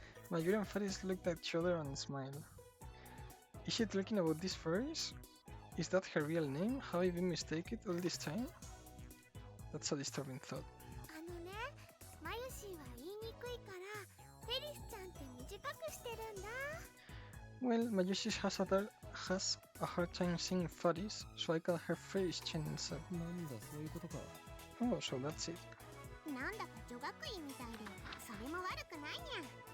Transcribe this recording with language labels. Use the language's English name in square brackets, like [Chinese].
[English] Mayuri and Ferris looked at each other and smiled. Is she talking about this Ferris? Is that her real name? Have I been mistaken all this time? That's a disturbing thought. [Japanese] あのねマヨシーは言いにくいからフェリスちゃんって短くしてるんだ [English] Well, Mayushi has a hard time saying Ferris, so I call her Ferris Chan instead. [Japanese] なんだそういうことか。 [English] Oh, so that's it. [Japanese] なんだか女学院みたいでそれも悪くないにゃ